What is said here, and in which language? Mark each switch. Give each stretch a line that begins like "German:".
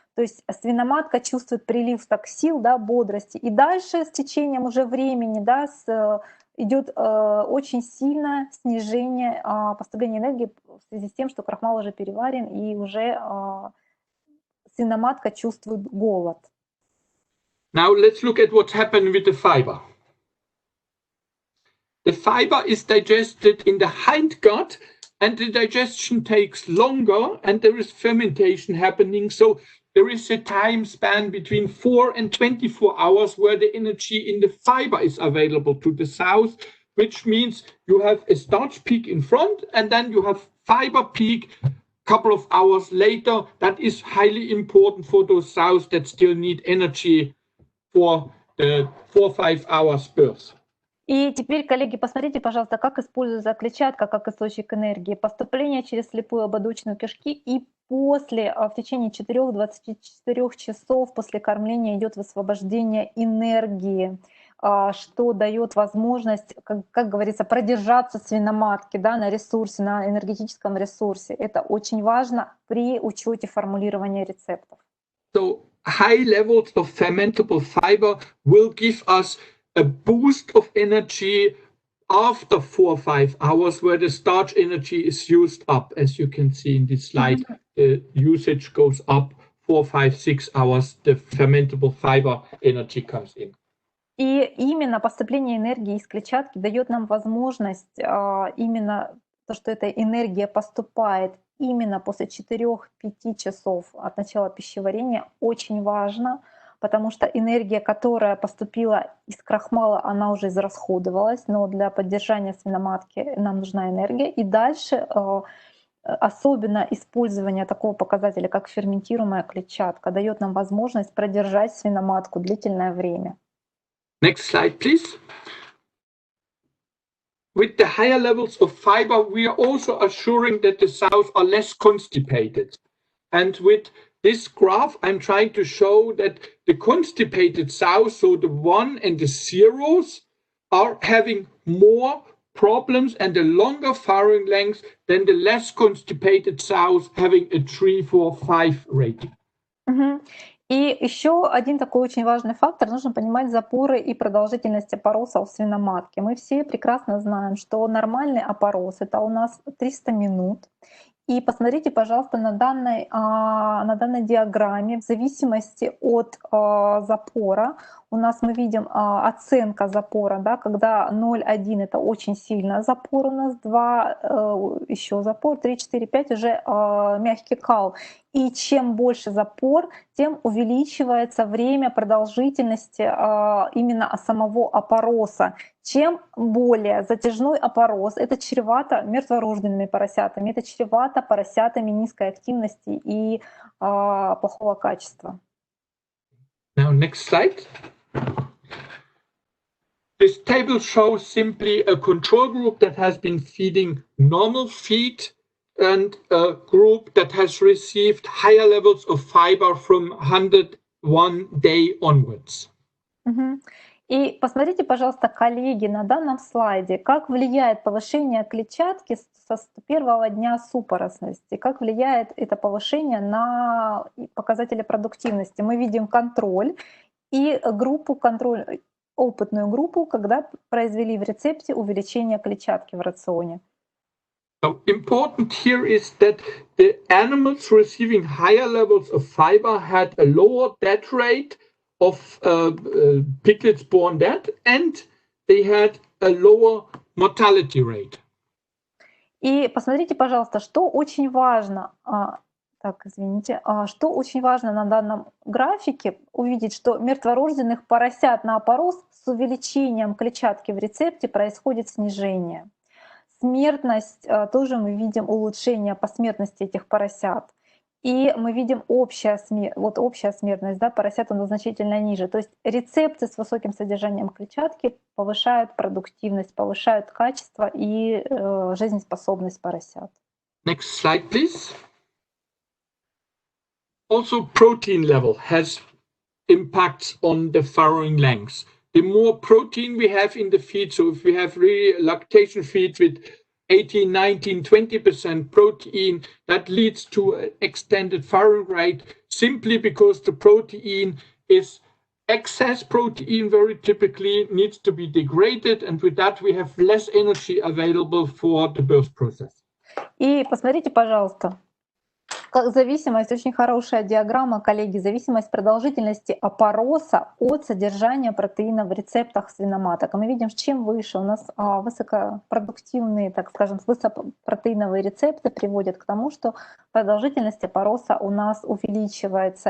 Russian: То есть свиноматка чувствует прилив сил, да, бодрости. И дальше с течением уже времени, да, идет очень сильное снижение поступления энергии в связи с тем, что крахмал уже переварен и уже свиноматка чувствует голод.
English: Now let's look at what's happened with the fiber. The fiber is digested in the hindgut, and the digestion takes longer, and there is fermentation happening. So there is a time span between 4 and 24 hours where the energy in the fiber is available to the sows, which means you have a starch peak in front, and then you have fiber peak couple of hours later. That is highly important for those sows that still need energy for the 4-5 hours birth.
Russian: И теперь, коллеги, посмотрите, пожалуйста, как используется клетчатка как источник энергии. Поступление через слепую ободочную кишки и после, в течение 4-24 часов после кормления идет высвобождение энергии, что дает возможность, как говорится, продержаться свиноматки, да, на ресурсе, на энергетическом ресурсе. Это очень важно при учете формулирования рецептов.
English: So high levels of fermentable fiber will give us a boost of energy after 4-5 hours, where the starch energy is used up. As you can see in this slide, the usage goes up 4-5-6 hours. The fermentable fiber energy comes in.
Russian: И именно поступление энергии из клетчатки дает нам возможность именно то, что эта энергия поступает именно после 4-5 часов от начала пищеварения, очень важно, потому что энергия, которая поступила из крахмала, она уже израсходовалась, но для поддержания свиноматки нам нужна энергия. И дальше особенно использование такого показателя, как ферментируемая клетчатка, дает нам возможность продержать свиноматку длительное время.
English: Next slide, please. With the higher levels of fiber, we are also assuring that the sows are less constipated. And with this graph, I'm trying to show that the constipated sows, so the 1 and the 0s, are having more problems and a longer farrowing length than the less constipated sows having a 3, 4, 5 rating.
Russian: И еще один такой очень важный фактор, нужно понимать запоры и продолжительность опороса у свиноматки. Мы все прекрасно знаем, что нормальный опорос — это у нас 300 минут. И посмотрите, пожалуйста, на данной диаграмме, в зависимости от запора, у нас мы видим оценка запора, да, когда 0,1 — это очень сильно запор у нас, 2 еще запор, 3, 4, 5 уже мягкий кал. И чем больше запор, тем увеличивается время продолжительности именно самого опороса. Чем более затяжной опорос, это чревато мертворожденными поросятами, это чревато поросятами низкой активности и плохого качества.
English: Now, next slide. This table shows simply a control group that has been feeding normal feed and a group that has received higher levels of fiber from 101 day onwards.
Russian: И посмотрите, пожалуйста, коллеги, на данном слайде, как влияет повышение клетчатки со 101-го дня супоросности, как влияет это повышение на показатели продуктивности. Мы видим контроль и группу контроль, опытную группу, когда произвели в рецепте увеличение клетчатки в рационе.
English: So important here is that the animals receiving higher levels of fiber had a lower death rate of piglets born dead, and they had a lower mortality rate.
Russian: И посмотрите, пожалуйста, что очень важно. Что очень важно на данном графике увидеть, что мертворожденных поросят на опорос с увеличением клетчатки в рецепте происходит снижение. Смертность, тоже мы видим улучшение по смертности этих поросят. И мы видим общая смертность, да, поросят она значительно ниже. То есть рецепты с высоким содержанием клетчатки повышают продуктивность, повышают качество и жизнеспособность поросят.
English: Next slide, please. Also, protein level has impacts on the farrowing length. The more protein we have in the feed, so if we have really lactation feed with 18, 19, 20% protein, that leads to an extended farrowing rate simply because the protein is excess protein, very typically needs to be degraded, and with that we have less energy available for the birth process.
Russian: И посмотрите, пожалуйста, как зависимость, очень хорошая диаграмма, коллеги, зависимость продолжительности опороса от содержания протеина в рецептах свиноматок. Мы видим, чем выше у нас высокопродуктивные, так скажем, высокопротеиновые рецепты приводят к тому, что продолжительность опороса у нас увеличивается.